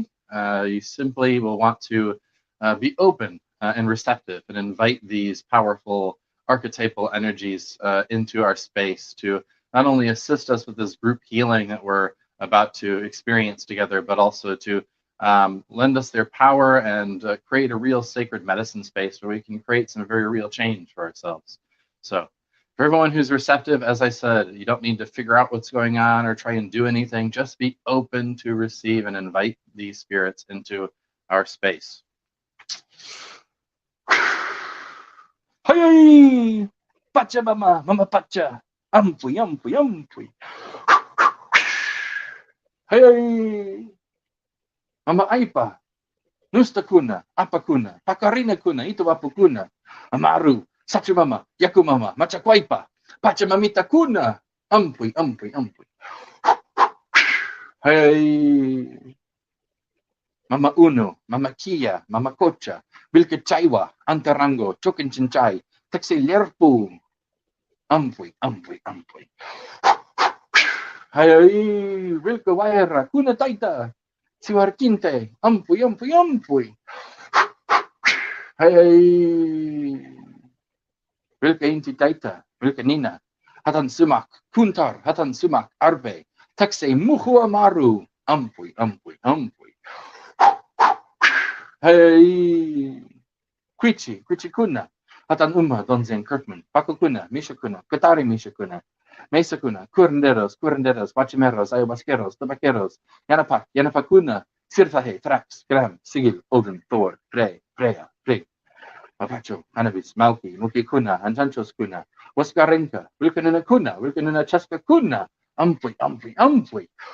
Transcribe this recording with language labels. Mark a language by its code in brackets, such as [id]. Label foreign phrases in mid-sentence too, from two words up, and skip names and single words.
[en] You simply will want to be open and receptive and invite these powerful archetypal energies into our space to not only assist us with this group healing that we're about to experience together, but also to lend us their power and create a real sacred medicine space where we can create some very real change for ourselves. So for everyone who's receptive, as I said, you don't need to figure out what's going on or try and do anything. Just be open to receive and invite these spirits into our space. [qu] Hey, Pacha Mama, Mama Pacha. Ampui, ampui, ampui. Hey, Mama Aipa, Nusta kuna, Apa kuna, Pakarina kuna, Itu Apu kuna, Amaru, Sachu Mama, Yaku Mama, Machakwaipa, Pachamamita kuna, Ampui, ampui, ampui. Hey, Mama Uno, Mama Kia, Mama Kocha, Bilke Chaiwa, Antarango, Chokin Chinchai, Taxi Lerpu, Ampui, ampui, ampui. Hey, Wilke Waira, Kuna Taita, Siwarkinte, ampui, ampui, ampui. Hey, Wilke Inti Taita, Wilke Nina, Hatan Sumak, Kuntar, Hatan Sumak, Arbe, Taxe Muhu Amaru, ampui, ampui, ampui. Hey, Quichi, Quichi Kuna, Hatan Uma, Donzen Kirkman, Paco Kuna, Misha Kuna, Katari Misha Kuna, Mesa Kuna, Curanderos, Curanderos, Pachimeros, Ayobasqueros, Tabaqueros, Yanapak, Yanapakuna, Sirfahe, Trax, Gram, Sigil, Odin, Thor, Frey, Freya, Frey, Mapacho, Hanavis, Malki, Muki Kuna, Antanchos Kuna, Waskarenka, Wilkanuna Kuna, Wilkanuna Chaska Kuna, Ampui, Ampui, Ampui.